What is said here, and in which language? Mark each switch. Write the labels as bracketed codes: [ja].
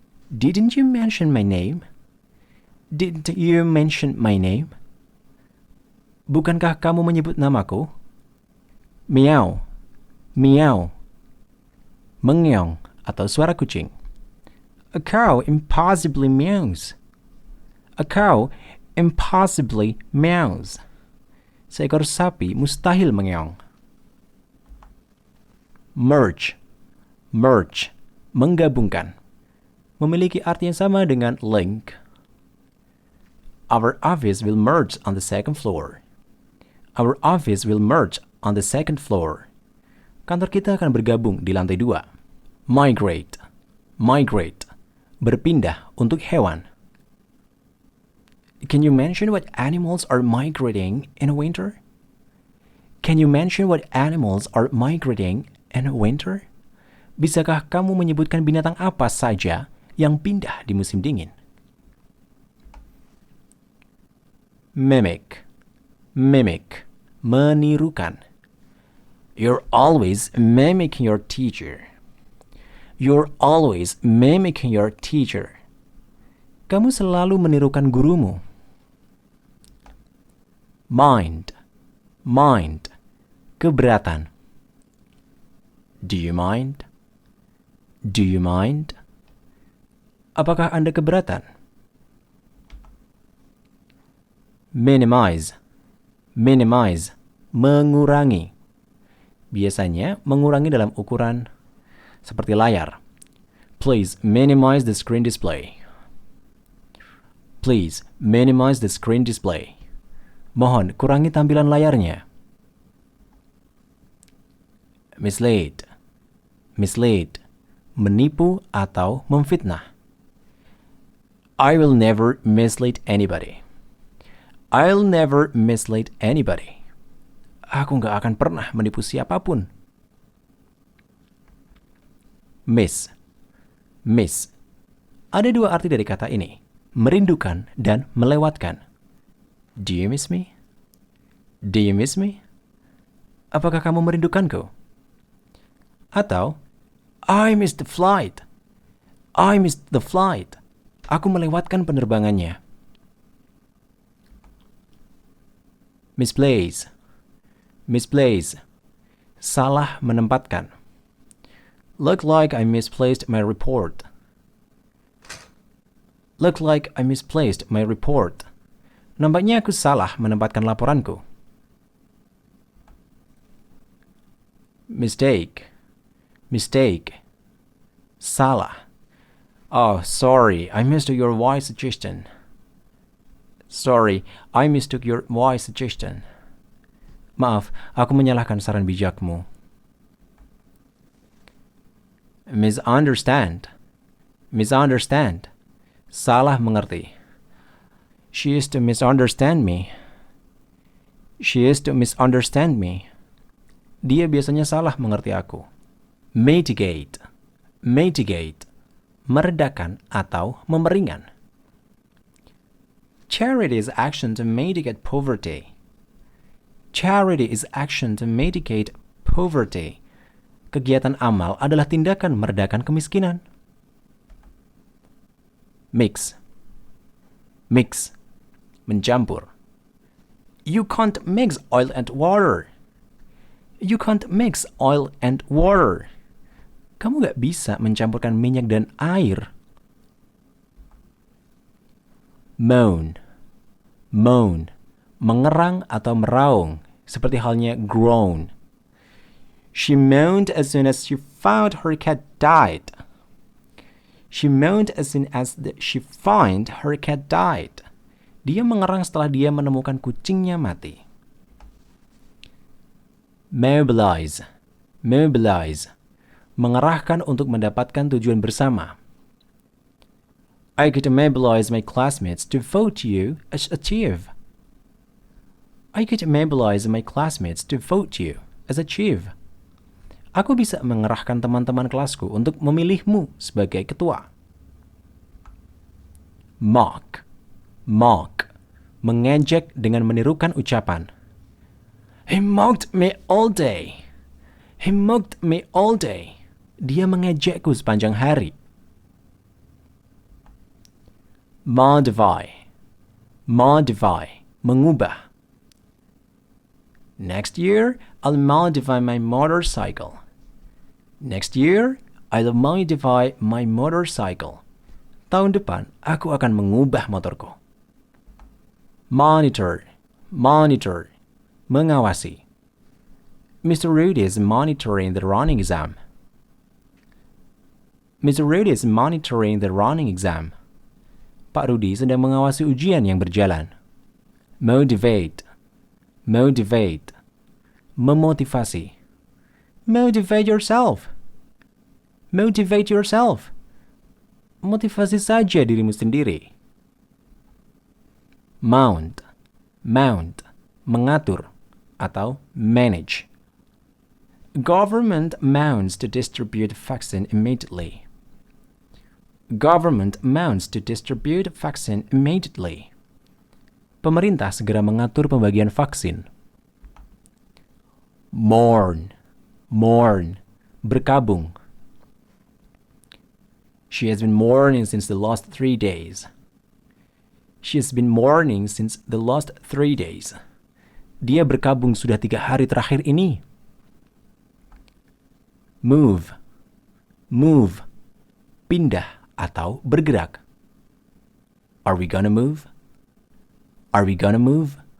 [en] Didn't you mention my name? Didn't you mention my name? [id] Bukankah kamu menyebut namaku? Meow, meow. Mengeong atau suara kucing. [en] A cow impossibly meows. A cow impossibly meows. [id] Seekor sapi mustahil mengeong. [en] Merge, merge, menggabungkan. [id] Memiliki arti yang sama dengan link. [en] Our office will merge on the second floor. Our office will merge on the second floor. [id] Kantor kita akan bergabung di lantai 2. [en] Migrate, migrate, [id] berpindah untuk hewan. [en] Can you mention what animals are migrating in winter? Can you mention what animals are migrating in winter? [id] Bisakah kamu menyebutkan binatang apa saja yang pindah di musim dingin? [en] Mimic, mimic, menirukan. You're always mimicking your teacher. You're always mimicking your teacher. [id] Kamu selalu menirukan gurumu. [en] Mind, mind, keberatan. Do you mind? Do you mind? [id] Apakah Anda keberatan? [en] Minimize, minimize, mengurangi. [id] Biasanya mengurangi dalam ukuran seperti layar. [en] Please minimize the screen display. Please minimize the screen display. [id] Mohon kurangi tampilan layarnya. [en] Mislead, mislead, [id] menipu atau memfitnah. [en] I will never mislead anybody. I'll never mislead anybody. [id] Aku nggak akan pernah menipu siapapun. [en] Miss. Miss. [id] Ada dua arti dari kata ini, merindukan dan melewatkan. [en] Do you miss me? Do you miss me? [id] Apakah kamu merindukanku? [en] Atau, I missed the flight. I missed the flight. [id] Aku melewatkan penerbangannya. [en] Misplace. Misplace. [id] Salah menempatkan. [en] Look like I misplaced my report. Look like I misplaced my report. [id] Nampaknya aku salah menempatkan laporanku. [en] Mistake. Mistake. Salah. Oh, sorry, I mistook your wise suggestion. Sorry, I mistook your wise suggestion. [id] Maaf, aku menyalahkan saran bijakmu. [en] Misunderstand. Misunderstand. [id] Salah mengerti. [en] She is to misunderstand me. She is to misunderstand me. [id] Dia biasanya salah mengerti aku. [en] Mitigate. Mitigate. [id] Meredakan atau memeringan. [en] Charity is action to mitigate poverty. Charity is action to mitigate poverty. [id] Kegiatan amal adalah tindakan meredakan kemiskinan. [en] Mix. Mix. Mencampur. You can't mix oil and water. You can't mix oil and water. [id] Kamu gak bisa mencampurkan minyak dan air. [en] Moan. Moan. [id] Mengerang atau meraung, seperti halnya groan. [en] She moaned as soon as she found her cat died. She moaned as soon as she found her cat died. [id] Dia mengerang setelah dia menemukan kucingnya mati. [en] Mobilize. Mobilize. [id] Mengerahkan untuk mendapatkan tujuan bersama. [en] I could mobilize my classmates to vote you as a chief. I could mobilize my classmates to vote you as a chief. [id] Aku bisa mengerahkan teman-teman kelasku untuk memilihmu sebagai ketua. [en] Mock. Mock. [id] Mengejek dengan menirukan ucapan. [en] He mocked me all day. He mocked me all day. [id] Dia mengejekku sepanjang hari. [en] Modify. Modify. Mengubah. Next year, I'll modify my motorcycle. Next year, I'll modify my motorcycle. [id] Tahun depan, aku akan mengubah motorku. [en] Monitor. Monitor. Mengawasi. Mr. Rudy is monitoring the running exam. Mr. Rudy is monitoring the running exam. [id] Pak Rudy sedang mengawasi ujian yang berjalan. [en] Motivate. Motivate. Memotivasi. Motivate yourself. Motivate yourself. [id] Motivasi saja dirimu sendiri. [en] Mount. Mount. [id] Mengatur atau [en] manage. Government mounts to distribute vaccine immediately. Government mounts to distribute vaccine immediately. [id] Pemerintah segera mengatur pembagian vaksin. [en] Mourn. Mourn. Berkabung. She has been mourning since the last 3 days. She has been mourning since the last 3 days. [id] Dia berkabung sudah 3 hari terakhir ini. [en] Move. Move. [id] Pindah atau bergerak. [en] Are we gonna move? Are we gonna move?